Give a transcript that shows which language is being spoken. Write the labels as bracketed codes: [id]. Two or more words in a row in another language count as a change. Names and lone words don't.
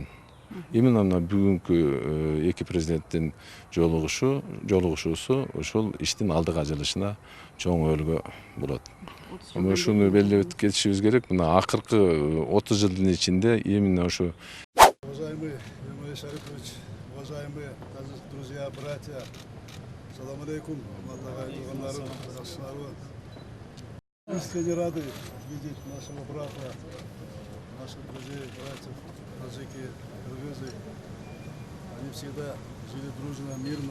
[ky] Именно мына бүгүнкү эки президенттин жолугушуусу ушул иштин алдыга жылышына чоң өлгө болот. Ушуну белгилеп кетишибиз керек. Мына акыркы 30 жылдын ичинде именно ушу. [ru] Уважаемый Эмомали Шарипович, уважаемые друзья, братья, салам алейкум, искренне рады видеть нашего брата, наших друзей, братьев, таджики, кыргызы. Они всегда жили дружно, мирно.